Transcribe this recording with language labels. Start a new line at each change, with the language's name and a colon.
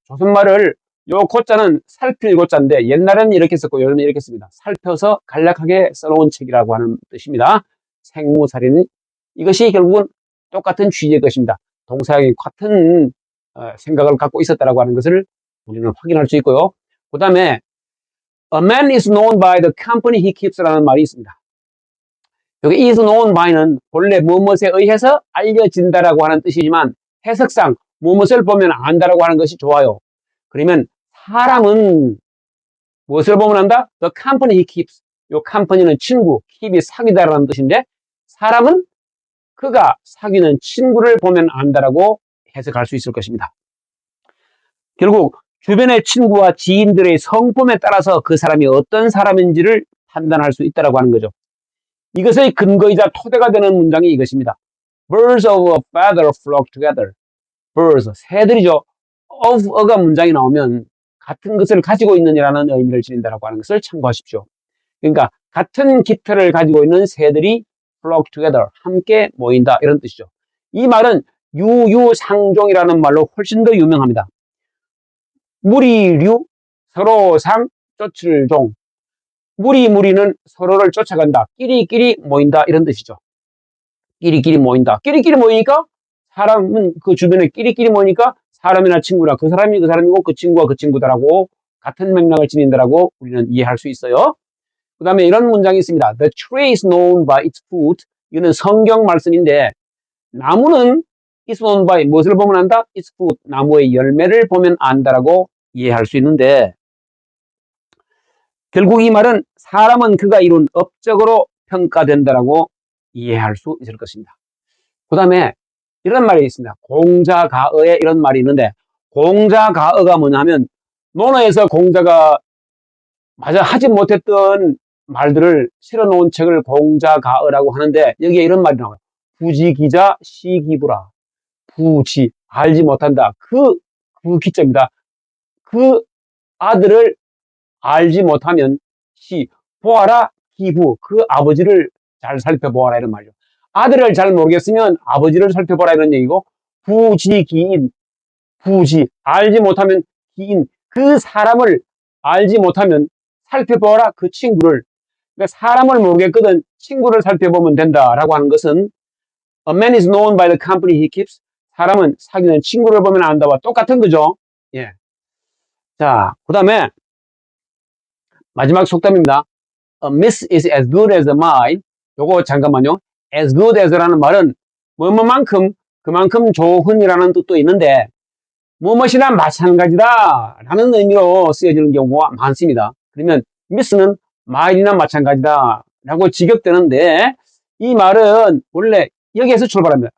Korean: 조선 말을 요 고자는 살필 고자인데 옛날에는 이렇게 썼고 요즘은 이렇게 씁니다. 살펴서 간략하게 써놓은 책이라고 하는 뜻입니다. 생무살인, 이것이 결국은 똑같은 취지의 것입니다. 동서양이 같은 생각을 갖고 있었다라고 하는 것을 우리는 확인할 수 있고요. 그 다음에
English: A man is known by the company he keeps
Korean: 라는 말이 있습니다. 여기 is known by는 본래 무엇에 의해서 알려진다라고 하는 뜻이지만 해석상 무엇을 보면 안다라고 하는 것이 좋아요. 그러면 사람은 무엇을 보면 안다?
English: The company he keeps.
Korean: 요 company는 친구, keep이 사귀다라는 뜻인데, 사람은 그가 사귀는 친구를 보면 안다라고 해석할 수 있을 것입니다. 결국 주변의 친구와 지인들의 성품에 따라서 그 사람이 어떤 사람인지를 판단할 수 있다라고 하는 거죠. 이것의 근거이자 토대가 되는 문장이 이것입니다.
English: Birds of a feather flock together.
Korean: Birds, 새들이죠. of가 문장이 나오면 같은 것을 가지고 있느냐라는 의미를 지닌다라고 하는 것을 참고하십시오. 그러니까 같은 깃털을 가지고 있는 새들이 flock together, 함께 모인다, 이런 뜻이죠. 이 말은 유유상종이라는 말로 훨씬 더 유명합니다. 무리류, 서로상, 쫓을 종. 무리는 서로를 쫓아간다, 끼리끼리 모인다, 이런 뜻이죠. 끼리끼리 모인다. 끼리끼리 모이니까 사람은 그 주변에 끼리끼리 모이니까 사람이나 친구나 그 사람이 그 사람이고 그 친구가 그 친구다라고 같은 맥락을 지닌다라고 우리는 이해할 수 있어요. 그 다음에 이런 문장이 있습니다.
English: The tree is known by its fruit.
Korean: 이거는 성경 말씀인데, 나무는
English: is known by
Korean: 무엇을 보면 안다?
English: its fruit.
Korean: 나무의 열매를 보면 안다라고 이해할 수 있는데, 결국 이 말은 사람은 그가 이룬 업적으로 평가된다라고 이해할 수 있을 것입니다. 그 다음에 이런 말이 있습니다. 공자가어에 이런 말이 있는데, 공자가어가 뭐냐면 논어에서 공자가 마저 하지 못했던 말들을 실어놓은 책을 공자가어라고 하는데, 여기에 이런 말이 나와요. 부지기자 시기부라. 부지, 알지 못한다. 그 기자입니다. 그 아들을 알지 못하면 보아라 기부, 그 아버지를 잘 살펴보아라, 이런 말이죠. 아들을 잘 모르겠으면 아버지를 살펴보라, 이런 얘기고, 부지기인, 부지, 알지 못하면 기인, 그 사람을 알지 못하면 살펴보아라, 그 친구를. 그러니까 사람을 모르겠거든 친구를 살펴보면 된다라고 하는 것은
English: A man is known by the company he keeps.
Korean: 사람은 사귀는 친구를 보면 안다와 똑같은 거죠. 예. 자, 그 다음에 마지막 속담입니다.
English: A miss is as good as a mile.
Korean: 요거 잠깐만요. as good as라는 말은 뭐뭐만큼 그만큼 좋은이라는 뜻도 있는데, 무엇이나 마찬가지다 라는 의미로 쓰여지는 경우가 많습니다. 그러면 miss는 mile이나 마찬가지다 라고 직역되는데, 이 말은 원래 여기에서 출발합니다.